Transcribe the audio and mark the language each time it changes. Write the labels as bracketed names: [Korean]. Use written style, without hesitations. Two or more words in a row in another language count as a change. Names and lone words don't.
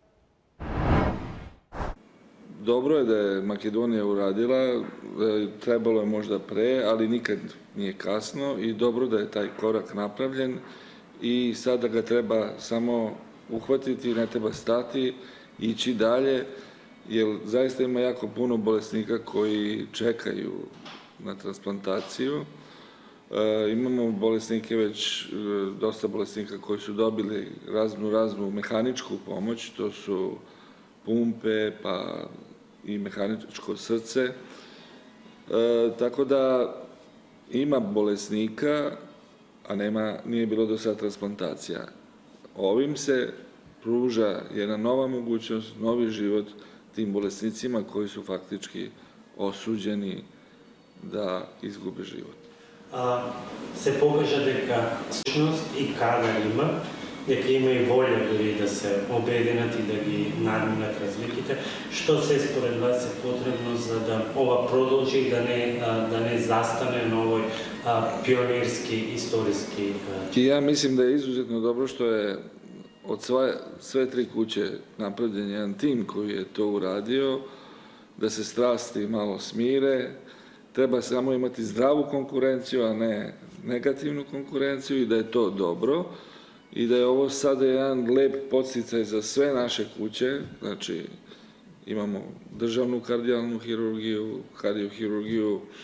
[Serbian] Добро е да е Македонија урадила, требало е можда пре, али никад не е касно и добро да е тај корак направлен и сада ga треба само ухватити, не треба стати, иći dalje, jer zaista ima jako puno bolesnika koji čekaju na transplantaciju. Imamo bolesnike već, dosta bolesnika koji su dobili raznu mehaničku pomoć, to su pumpe pa i mehaničko srce. Tako da ima bolesnika, a nije bilo do sada transplantacija. Ovim se pruža jedna nova mogućnost, novi život tim bolesnicima koji su faktički osuđeni da izgube život. [Macedonian] Се покажа дека сушност и кадар има, дека има и волја дори да се обединат и да ги надминат разликите. Што се според вас е потребно за да ова продолжи и да не застане на овој пионерски, историски... [Serbian] Ja mislim da je izuzetno dobro što je od sve tri kuće napravljen jedan tim koji je to uradio, da se strasti malo smire, treba samo imati zdravu konkurenciju, a ne negativnu konkurenciju i da je to dobro i da je ovo sada jedan lep podsticaj za sve naše kuće, znači imamo državnu kardijalnu hirurgiju, kardiohirurgiju